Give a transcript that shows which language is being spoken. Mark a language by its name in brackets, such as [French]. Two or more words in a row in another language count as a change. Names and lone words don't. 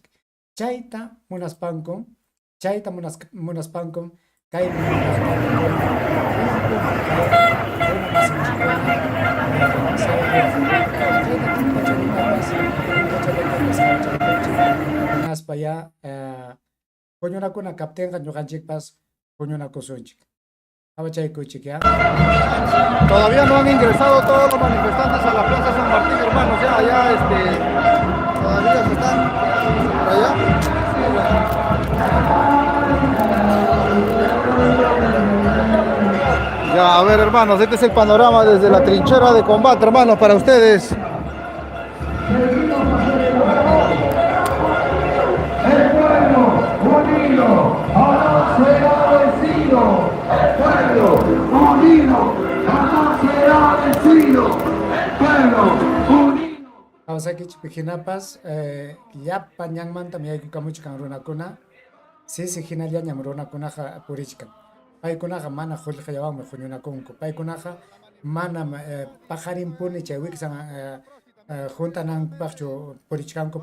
[Quechua] Chayta munaspankum kay munaspa puñunakuna kaptinqa ñuqanchikpas puñunakusunchik. [Spanish] Todavía no han ingresado todos los manifestantes a la Plaza San Martín, hermanos. Todavía se están por allá. Ya, a ver, hermanos, este es el panorama desde la trinchera de combate, hermanos, para ustedes. El pueblo unido jamás será vencido. El pueblo unido jamás será vencido. El pueblo unido. [Quechua] Kawsakichpi hinapas llapa ñanmanta yaykukamuchkan runakuna, sisi hinallañam runakunaqa purichkan. Paykunaqa mana qullqillawanmi huñunakunku. Paykunaqa manam pajarinpuni chay wiksan juntananpaqchu purichkanku.